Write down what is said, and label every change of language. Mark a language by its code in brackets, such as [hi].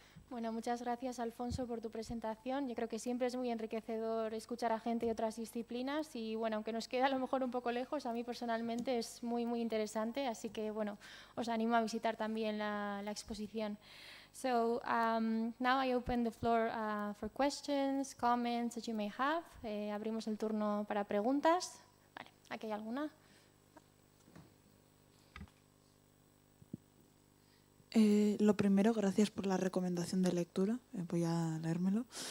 [es] Bueno, muchas gracias, Alfonso, por tu presentación. Yo creo que siempre es muy enriquecedor escuchar a gente de otras disciplinas y, bueno, aunque nos queda a lo mejor un poco lejos, a mí personalmente es muy, muy interesante. Así que, bueno, os animo a visitar también la exposición. [en] So now I open the floor for questions, comments that you may have. [es] Abrimos el turno para preguntas. Vale, ¿aquí hay alguna? Lo primero, gracias por la recomendación de lectura. Voy a leérmelo.